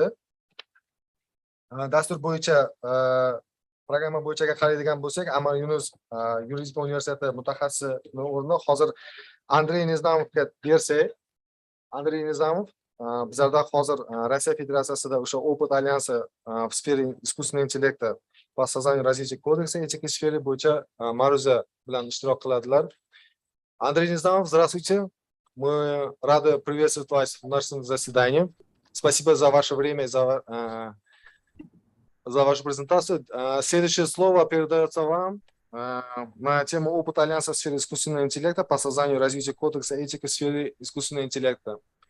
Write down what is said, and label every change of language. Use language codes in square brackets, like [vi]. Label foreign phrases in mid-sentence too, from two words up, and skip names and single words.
[uz] Dastur bo'yicha programma bo'yichaga qaraydigan bo'lsak, Amir Yunus yuridika universiteti mutaxassisi o'rni hozir Andrey Nizamovga bersak, Andrey Nizamov bizlarda hozir Rossiya Federatsiyasida o'sha [ru] опыт альянса в сфере искусственного интеллекта по созданию развития кодекса этики в сфере [uz] bo'yicha ma'ruza bilan ishtirok qiladilar. [ru] Андрей Низамов, здравствуйте. Мы рады приветствовать вас в нашем заседании. Спасибо за ваше время, за вашу презентацию. Следующее слово передается вам на тему опыта альянса в сфере искусственного интеллекта по созданию и развитию кодекса этики в сфере искусственного интеллекта.